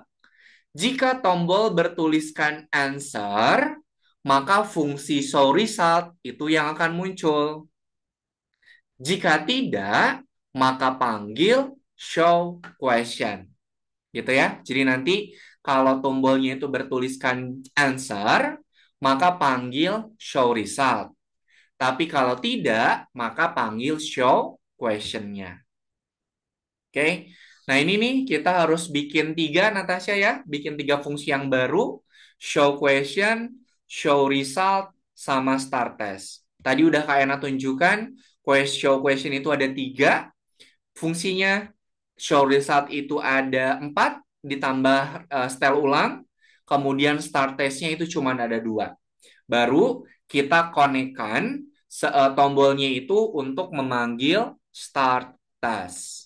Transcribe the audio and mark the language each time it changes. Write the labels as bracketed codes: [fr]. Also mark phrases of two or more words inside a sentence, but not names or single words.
[id] Jika tombol bertuliskan answer, maka fungsi [en] show result [id] itu yang akan muncul. Jika tidak, maka panggil [en] show question. [id] Gitu ya. Jadi nanti kalau tombolnya itu bertuliskan answer, maka panggil [en] show result. [id] Tapi kalau tidak, maka panggil [en] show question- [id] nya. Oke. Nah ini nih kita harus bikin tiga, Natasha ya. Bikin tiga fungsi yang baru. [en] Show question, show result, sama start test. [id] Tadi udah Kak Ena tunjukkan, [en] show question [id] itu ada tiga. Fungsinya [en] show result [id] itu ada empat, ditambah setel ulang. Kemudian [en] start test- [id] nya itu cuma ada dua. Baru kita konekkan tombolnya itu untuk memanggil [en] start task.